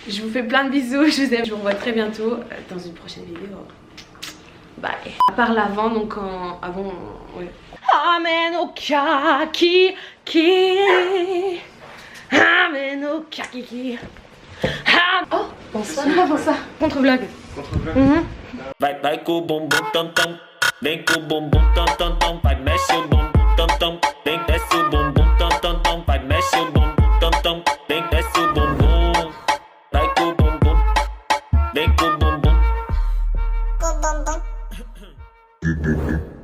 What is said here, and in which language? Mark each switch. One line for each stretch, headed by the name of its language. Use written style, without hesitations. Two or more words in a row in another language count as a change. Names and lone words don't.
French: Je vous fais plein de bisous, je vous aime, je vous revois très bientôt dans une prochaine vidéo. Bye. À part l'avant, donc avant, ouais. Amen au kaki Amen au kaki. Oh, bonsoir. Bonsoir. Contre-vlog.
Portuguese: Vai com o bumbum tam tam, vem com o bumbum tam tam tam, vai mexe o bumbum tam tam, vem desce o bumbum tam tam tam, vai mexe o bumbum tam tam, vem desce o bumbum, vai com o bumbum, vem com o bumbum.